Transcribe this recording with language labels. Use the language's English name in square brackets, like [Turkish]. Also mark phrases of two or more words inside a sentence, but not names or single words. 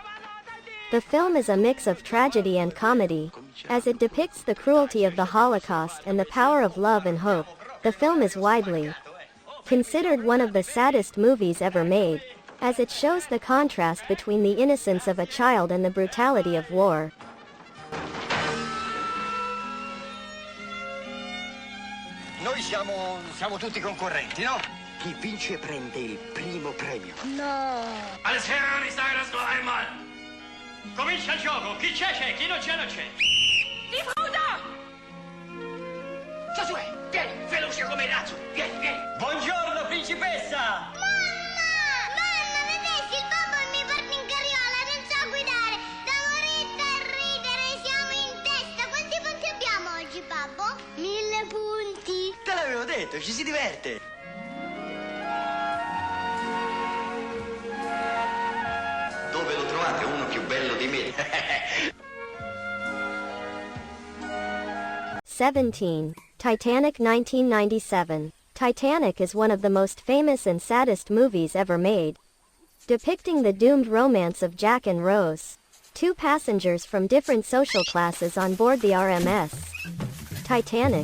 [English] The film is a mix of tragedy and comedy, as it depicts the cruelty of the Holocaust and the power of love and hope. The film is widely considered one of the saddest movies ever made, as it shows the contrast between the innocence of a child and the brutality of war. [Italian] Noi siamo tutti concorrenti, no? Chi vince prende il primo premio. No. [German] Alles klar, ich sage das nur einmal. [Italian] Comincia il gioco. Chi c'è, c'è. Chi non c'è, non c'è. [German] Die Frau da! [Italian] Josué, vieni, veloce come il razzo. Vieni, vieni. Buongiorno, principessa. Mamma, vedessi il babbo mi porta in carriola, non so guidare. Da moretta a ridere, siamo in testa. Quanti punti abbiamo oggi, babbo? 1000 punti. Te l'avevo detto, ci si diverte. Dove lo trovate uno più bello di me? [English] 17. Titanic 1997. Titanic is one of the most famous and saddest movies ever made, depicting the doomed romance of Jack and Rose, two passengers from different social classes on board the RMS Titanic.